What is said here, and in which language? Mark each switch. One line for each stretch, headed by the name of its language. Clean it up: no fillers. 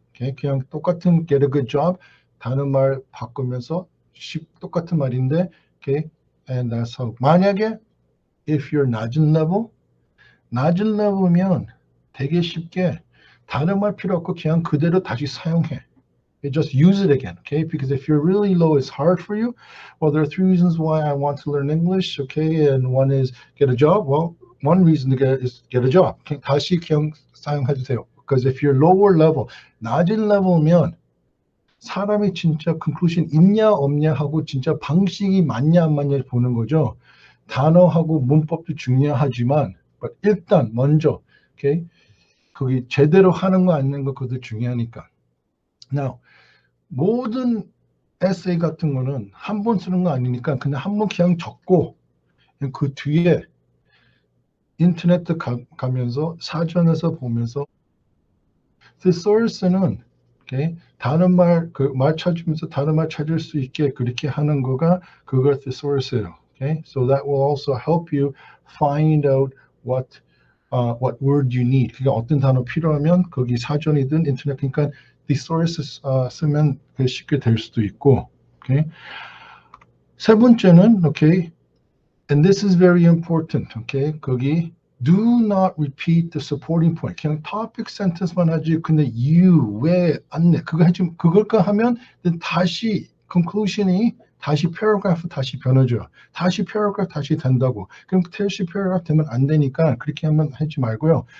English: Okay,
Korean: 그냥 똑같은
English: get a good job,
Korean: 다른 말 바꾸면서 똑같은 말인데,
English: okay, and that's how.
Korean: 만약에 if you're 낮은 level면 되게 쉽게 다른 말 필요 없고 그냥 그대로 다시 사용해.
English: You just use it again, okay? Because if you're really low, it's hard for you. Well, there are 3 reasons why I want to learn English, okay? And one is get a job. Well, one reason to get a job. Okay?
Korean: 다시 그냥 사용해주세요.
English: Because if you're lower level,
Korean: 낮은 level면 사람이 진짜 conclusion 있냐 없냐 하고 진짜 방식이 맞냐 안 맞냐 보는 거죠. 단어하고 문법도 중요하지만, but 일단 먼저, okay? 거기 제대로 하는 거 아닌 거 그것도 중요하니까. Now, 모든 에세이 같은 거는 한 번 쓰는 거 아니니까 그냥 한 번 그냥 적고 그 뒤에 인터넷 가면서 사전에서 보면서 thesaurus는, okay, 다른 말 찾으면서 다른 말 찾을 수 있게 그렇게 하는 거가 그걸 thesaurus예요.
English: Okay, so that will also help you find out what word you need.
Korean: 그게 어떤 단어 필요하면 거기 사전이든 인터넷, 그러니까 thesaurus 쓰면 쉽게 될 수도 있고.
English: Okay.
Korean: 세 번째는, okay,
English: and this is very important. Okay, 거기 do not repeat the supporting point.
Korean: 그냥 topic sentence만 하지. 근데 you, 왜, 안내 그걸까 하면 다시 conclusion이 다시 paragraph 다시 변해줘요. 다시 paragraph 다시 된다고. 그럼 다시 paragraph 되면 안 되니까 그렇게 하면 하지 말고요.